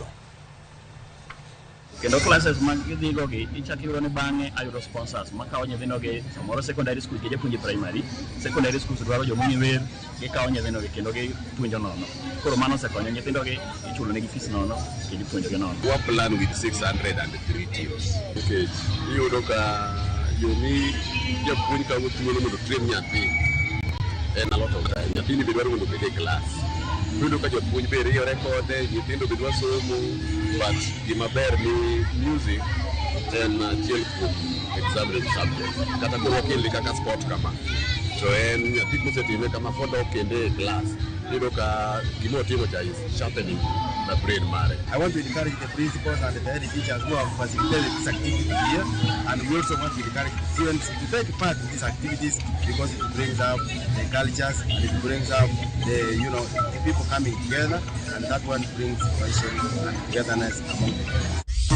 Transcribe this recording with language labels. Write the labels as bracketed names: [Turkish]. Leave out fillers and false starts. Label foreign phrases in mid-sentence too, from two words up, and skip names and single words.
[Luo (Kenya and Tanzania)] Kendo classes mag gidhigo gi ichak yudo ni bang'e ayudo sponsors makawo nyithindo gi samoro [English] secondary school [Luo (Kenya and Tanzania)] gi japuonje [English] primary, secondary schools [Luo (Kenya and Tanzania)] dwaro joma wer gikawo nyithindo gi kendo gipuonjo nono. Koro mano osekonyo nyithindo gi ichulo negi fees nono kendo ipuonjo gi nono. [English] We plan with 603 teams. [Luo (Kenya and Tanzania)] Okay, iyudo ka yomi japuonj kawo thuolo mondo train nyathi en [English] a lot of time. [Luo (Kenya and Tanzania)] Nyathini be dwaro mondo obed e class. Iyudo ka japuonj be riyo rekode, nyithindo be dwa somo, but gima ber ni music en achiel kuom [English] examined subject. [Luo (Kenya and Tanzania)] Kata koro okele kaka sport kama. To en nyathi kosetime kama pod okende e class. Iyudo ka gima otimo cha [English] is sharpening the brain [Luo (Kenya and Tanzania)] mare. [English] I want to encourage the principals and the head teachers who have facilitated this activity here, and we also want to encourage students to take part in these activities because it brings up the cultures and it brings up the people coming together, and that one brings cohesion and togetherness among the